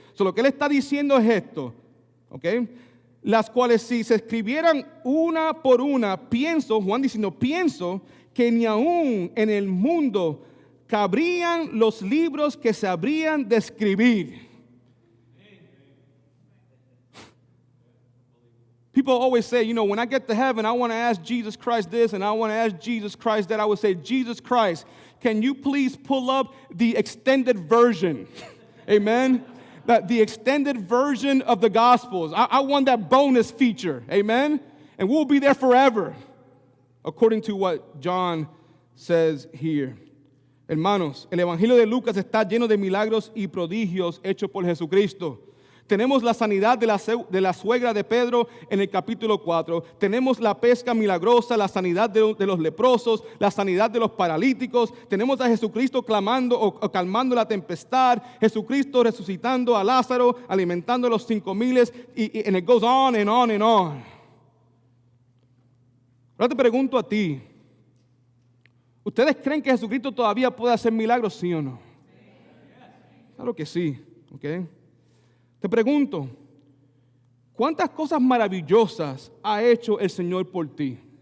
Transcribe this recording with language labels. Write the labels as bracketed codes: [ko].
[es] So lo que él está diciendo es esto, ¿ok? Las cuales si se escribieran una por una, Juan diciendo, pienso que ni aún en el mundo cabrían los libros que se habrían de escribir. [en] People always say, when I get to heaven, I want to ask Jesus Christ this and I want to ask Jesus Christ that. I would say, Jesus Christ, can you please pull up the extended version? Amen? The extended version of the Gospels. I want that bonus feature. Amen? And we'll be there forever, according to what John says here. [es] Hermanos, el Evangelio de Lucas está lleno de milagros y prodigios hechos por Jesucristo. Tenemos la sanidad de la suegra de Pedro en el capítulo 4. Tenemos la pesca milagrosa, la sanidad de los leprosos, la sanidad de los paralíticos. Tenemos a Jesucristo clamando o calmando la tempestad. Jesucristo resucitando a Lázaro, alimentando a los 5,000. [en] And it goes on and on and on. [es] Ahora te pregunto a ti. ¿Ustedes creen que Jesucristo todavía puede hacer milagros, sí o no? Claro que sí, ¿ok? Te pregunto, ¿cuántas cosas maravillosas ha hecho el Señor por ti?